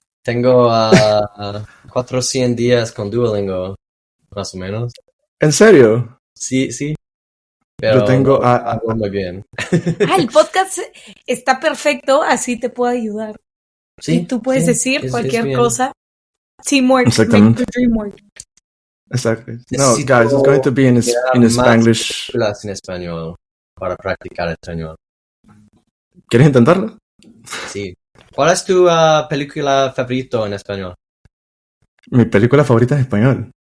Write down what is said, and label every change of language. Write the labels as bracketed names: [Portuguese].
[Spanish] Tengo 400 días con Duolingo, más o menos. ¿En serio? Sí. Pero yo tengo... hago muy bien. El podcast está perfecto, así te puedo ayudar. Sí, y tú puedes decir cualquier cosa. [English] Teamwork, [Spanish] exactamente. [English] make the dream work. Exactly. No, guys, it's going to be in Spanglish. [Spanish] En español para practicar español. ¿Quieres intentarlo? Sí. ¿Cuál es tu película favorita en español? Mi película favorita en español.